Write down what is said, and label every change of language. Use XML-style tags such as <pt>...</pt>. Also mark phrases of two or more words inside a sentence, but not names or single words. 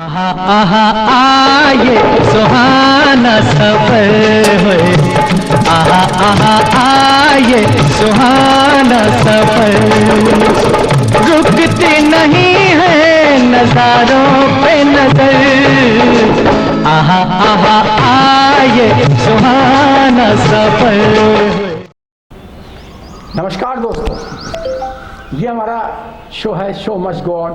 <hi>आहा आहा आये सुहाना सफर होए, आहा आहा आये सुहाना सफर, रुकती नहीं है नजारों पे नजर, आहा आहा आये सुहाना सफर। नमस्कार दोस्तों, ये हमारा शो है</hi> <en>show must go on.</en>